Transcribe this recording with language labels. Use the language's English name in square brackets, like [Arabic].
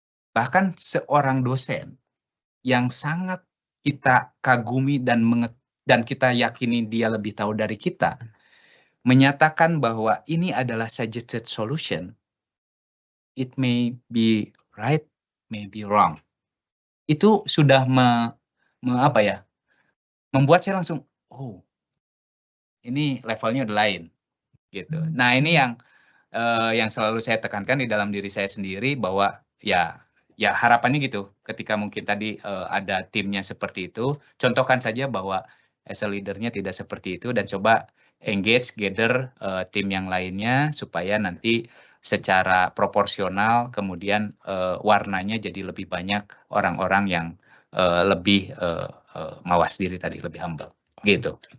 [Indonesian] Bahkan seorang dosen yang sangat kita kagumi dan kita yakini dia lebih tahu dari kita, menyatakan bahwa ini adalah [English] suggested solution. It may be right, may be wrong. [Indonesian] Itu sudah membuat saya langsung, oh, ini levelnya udah lain, gitu. Nah ini yang selalu saya tekankan di dalam diri saya sendiri bahwa ya harapannya gitu, ketika mungkin tadi ada timnya seperti itu, contohkan saja bahwa [English] as a leader- [Indonesian] nya tidak seperti itu dan coba engage, gather tim yang lainnya supaya nanti secara proporsional kemudian warnanya jadi lebih banyak orang-orang yang lebih mawas diri tadi, lebih humble, gitu.